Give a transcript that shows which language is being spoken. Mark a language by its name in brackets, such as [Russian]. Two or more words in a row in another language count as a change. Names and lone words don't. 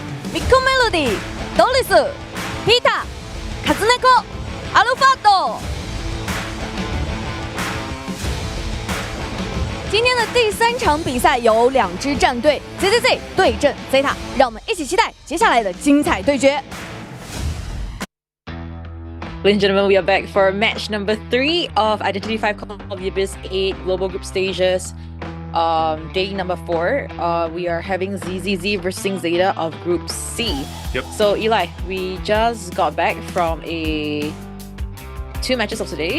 [Japanese] ミックメロディ、ドリス、ピーター、カズネコ、アルファート。 [Chinese] 今天的第3场比赛有2支战队 ZETA 对阵 ZETA， 让我们一起期待接下来的精彩对决。 [English] Ladies and gentlemen, we are back for match number 3 of Identity 5 Call of the Abyss 8 Global Group Stages. Day number 4. We are having ZETA versus ZETA of Group C. Yep. So Eli, we just got back from 2 matches of today.